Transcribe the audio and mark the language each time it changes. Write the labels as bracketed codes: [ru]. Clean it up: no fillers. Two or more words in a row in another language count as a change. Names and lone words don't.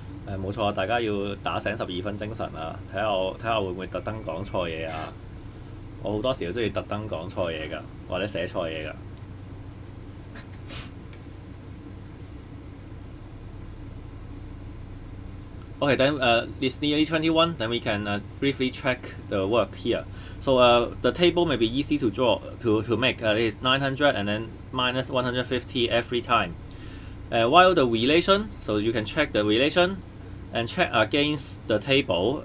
[yue] 冇錯，大家要打醒12分精神啊！睇下會唔會特登講錯嘢啊！我好多時都中意特登講錯嘢㗎，或者寫錯嘢㗎。 [en] Okay, then it's nearly 21. Then we can briefly check the work here. So the table may be easy to draw to make. It is 900 and then minus 150 every time. While the relation, so you can check the relation and check against the table.